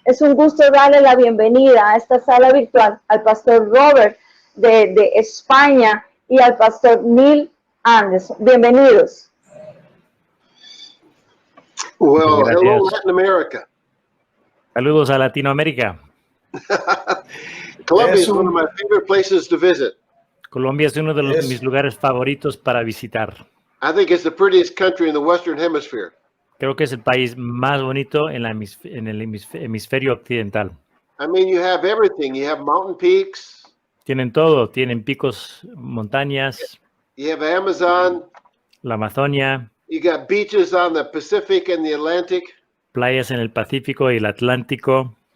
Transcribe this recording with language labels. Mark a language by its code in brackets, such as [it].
[es] Es un gusto darle la bienvenida a esta sala virtual al pastor Robert de España y al pastor Neil Anderson. Bienvenidos. [en] Well, hello Latin America. [es] Saludos a Latinoamérica. [en] Colombia is one of my favorite places to visit. [es] Colombia es uno de mis lugares favoritos para visitar. [en] I think it's the prettiest country in the Western Hemisphere. [es] Creo que es el país más bonito en el hemisferio occidental. [en] I mean, you have everything. You have mountain peaks. [es] Tienen todo. Tienen picos, montañas. [en] You have Amazon. [es] La Amazonia. [en] You got beaches on the Pacific and the Atlantic. [es] Playas en el Pacífico y el Atlántico.